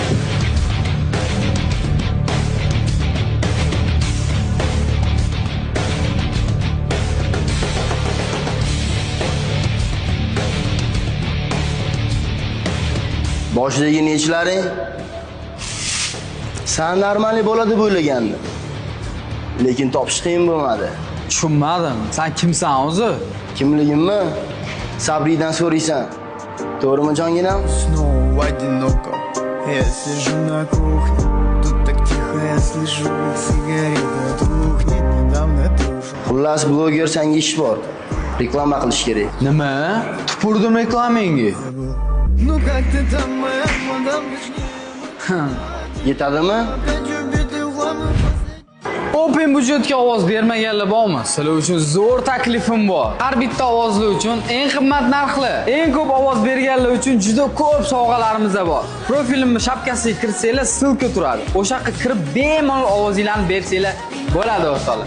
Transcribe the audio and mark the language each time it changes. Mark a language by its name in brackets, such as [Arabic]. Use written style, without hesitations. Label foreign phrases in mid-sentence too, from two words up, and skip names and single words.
[Uzbek] Boshidagi nechlaring? Sen normali bo'ladi deb o'ylagandim. Lekin topish qiyin bo'lmadi. Tushunmadim. Sen kimsan o'zi? Kimligimni Sabridan so'raysan. To'g'rimi jonginam? [Russian] Снова одиноко. Я сижу на кухне. Тут так тихо, я слышу, как сигарета тухнет. Недавно тоже. [Uzbek] Xullas bloger senga ish bor. Reklama qilish kerak. Nima? Tupurdim reklamangi. [Russian] Ну как ты там, моя мадам, точнее. [Uzbek] Yetadimi? [Russian] Хочу битый хлам. [Uzbek] Open budjetga ovoz bermaganlar bormi? Sizlar uchun zo'r taklifim bor. Har bitta ovozli uchun eng qimmat narxli, eng ko'p ovoz berganlar uchun juda ko'p sovg'alarimiz bor. Profilimni shapkasiga kirsanglar, silka turadi. O'sha yoqqa kirib bemalol ovozinglarni bersanglar bo'ladi o'rtoqlar.